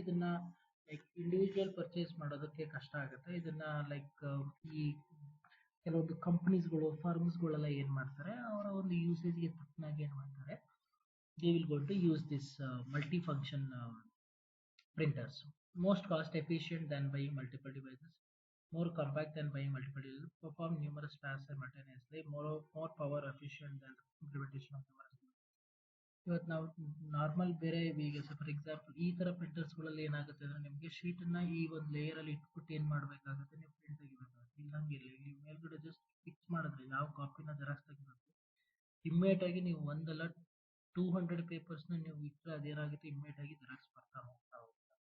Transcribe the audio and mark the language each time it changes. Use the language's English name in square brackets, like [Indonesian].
[Kannada] ಇದನ್ನು like individual purchase ಮಾಡೋದಕ್ಕೆ ಕಷ್ಟ ಆಗುತ್ತೆ. ಇದನ್ನು ಲೈಕ್ ಈ ಕೆಲವೊಂದು ಕಂಪ್ನೀಸ್ಗಳು, ಫರ್ಮ್ಸ್ಗಳೆಲ್ಲ ಏನು ಮಾಡ್ತಾರೆ, ಅವರ ಒಂದು ಯೂಸೇಜ್ಗೆ ತಕ್ಕನಾಗಿ ಏನು ಮಾಡ್ತಾರೆ, [English] They will gonna use this multi function printers. Most cost efficient than buying multiple devices, more compact than buying multiple devices, perform numerous tasks simultaneously, more power efficient than the implementation of numerous devices. [Kannada] ಇವತ್ತು ನಾವು normal ಬೇರೆ ಈಗ for example ಈ ಥರ ಪ್ರಿಂಟರ್ಸ್ಗಳಲ್ಲಿ ಏನಾಗುತ್ತೆ ಅಂದರೆ ನಿಮಗೆ ಶೀಟನ್ನು ಈ ಒಂದು ಲೇಯರಲ್ಲಿ ಇಟ್ಬಿಟ್ಟು ಏನು ಮಾಡಬೇಕಾಗುತ್ತೆ, ನೀವು ಪ್ರಿಂಟ್ ತೆಗಿಬೇಕಾಗುತ್ತೆ. ಇಲ್ಲಂಗಿಲ್ಲ, ಇಲ್ಲಿ ಮೇಲ್ಗಡೆ ಜಸ್ಟ್ ಫಿಕ್ಸ್ ಮಾಡಿದ್ರೆ ಯಾವ ಕಾಪಿನ ಜೆರಾಕ್ಸ್ ತೆಗಿಬೇಕು, ಇಮ್ಮಿಡಿಯೇಟಾಗಿ ನೀವು ಒಂದಲ್ಲ 200 ಪೇಪರ್ಸ್ನ ನೀವು ಇಟ್ಟರೆ ಅದೇನಾಗುತ್ತೆ, ಇಮ್ಮಿಡಿಯೇಟಾಗಿ ಜೆರಾಕ್ಸ್ ಬರ್ತಾ ಹೋಗ್ತಾ ಹೋಗುತ್ತೆ.